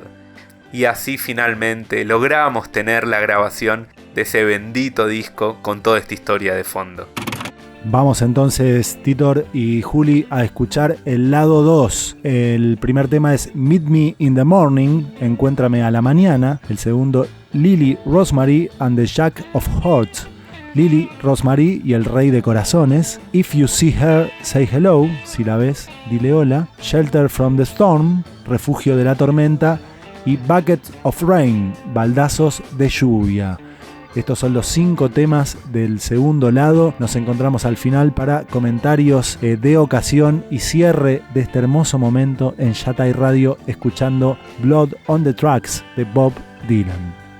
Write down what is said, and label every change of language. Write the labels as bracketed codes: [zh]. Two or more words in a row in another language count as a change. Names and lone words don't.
[es] Y así finalmente logramos tener la grabación de ese bendito disco con toda esta historia de fondo. Vamos entonces, Titor y Juli, a escuchar el lado 2. El primer tema es Meet Me in the Morning, Encuéntrame a la mañana. El segundo, Lily, Rosemary and the Jack of Hearts. Lily, Rosemary y el Rey de Corazones. If you see her, say hello. Si la ves, dile hola. Shelter from the Storm, Refugio de la Tormenta. Y Bucket of Rain, Baldazos de Lluvia. Estos son los 5 temas del segundo lado. Nos encontramos al final para comentarios de ocasión y cierre de este hermoso momento en Yatay Radio, escuchando Blood on the Tracks de Bob Dylan.